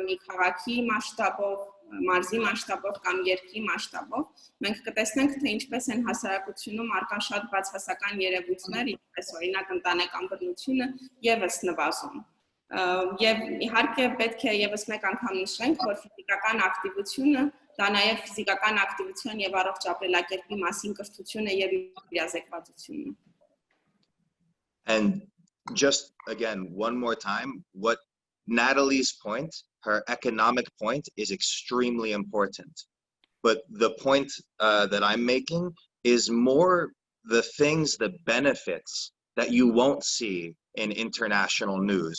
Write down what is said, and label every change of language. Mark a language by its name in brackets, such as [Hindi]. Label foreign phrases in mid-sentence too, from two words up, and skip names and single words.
[Armenian] մի քաղաքի մասշտաբով, մարզի մասշտաբով կամ երկրի մասշտաբով, մենք կտեսնենք, թե ինչպես են հասարակությունում առկա շատ բացասական երևույթներ, ինչպես օրինակ ընտանեկան բռնությունը եւս նվազում։ Եվ իհարկե պետք է եւս մեկ անգամ նշենք, որ ֆիզիկական ակտիվությունը դա նաեւ ֆիզիկական ակտիվության եւ առողջ ապրելակերպի մասին կրթությունը եւ իրազեկվածությունն է։ [English] And just again, one more time, what Natalie's point, her economic point, is extremely important. But the point that I'm making is more the things, the benefits that you won't see in international news.